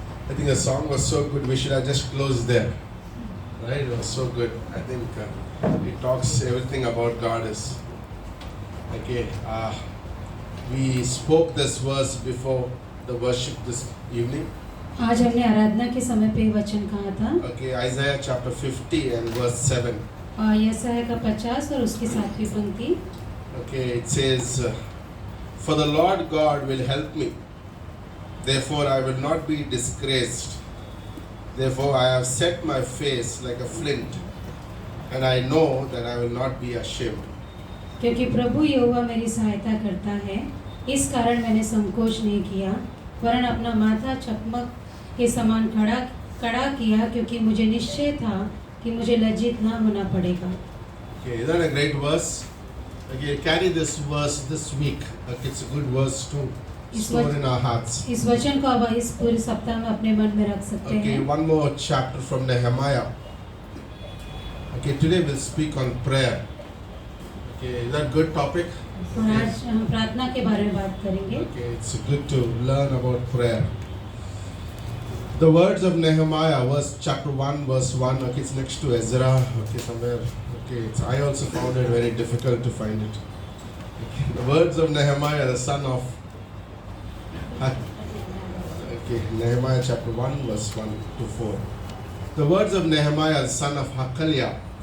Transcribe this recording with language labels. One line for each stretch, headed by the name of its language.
English: I think the song was so good. We should have just closed there. Right? It was so good. I think it talks everything about God is. Okay. We spoke this verse before the worship this evening.
Hindi: आज हमने आराधना के समय पे ये वचन कहा था
English: Okay, Isaiah chapter 50 and verse 7.
Hindi: यशायाह का 50 और उसकी 7वीं पंक्ति.
English: Okay, it says, For the Lord God will help me. Therefore I will not be disgraced. Therefore I have set my face like a flint, and I know that I will not be ashamed.
Hindi: क्योंकि प्रभु यहोवा मेरी सहायता करता है, इस कारण मैंने संकोच नहीं किया, वरन अपना माथा चकमक के समान कड़ा किया, क्योंकि मुझे निश्चय था कि मुझे लज्जित ना होना पड़ेगा.
English: Okay, isn't that a great verse? Okay, carry this verse this week. Okay, it's a good verse to store in our hearts.
Hindi: इस वचन को अब इस पूरे सप्ताह में अपने मन में रख सकते
English: Okay,
Hindi: हैं.
English: one more chapter from Nehemiah. Okay, today we'll speak on prayer. Okay, is that a good topic?
Hindi: और आज हम प्रार्थना के बारे में बात करेंगे.
English: Okay, it's good to learn about prayer. The words of Nehemiah, chapter 1, verse 1. Okay, it's next to Ezra. Okay, somewhere. Okay, I also found it very difficult to find it. Okay, the words of Nehemiah, the son of. Okay, Nehemiah chapter 1, verse 1 to 4. The words of Nehemiah, the son of Hakaliah,